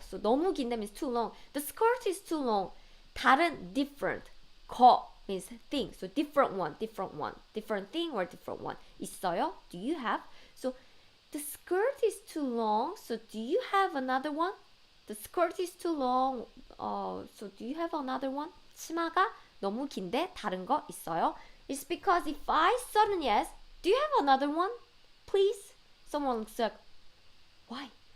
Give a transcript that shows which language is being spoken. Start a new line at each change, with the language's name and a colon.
English: So 너무 긴데 means too long. The skirt is too long. 다른 different. 거 means thing. So different one. Different thing or different one. 있어요? Do you have? So the skirt is too long. So do you have another one? The skirt is too long. So do you have another one?
Korean: 치마가 너무 긴데 다른 거 있어요?
English: It's because if I suddenly ask, do you have another one? Please? Someone said, why?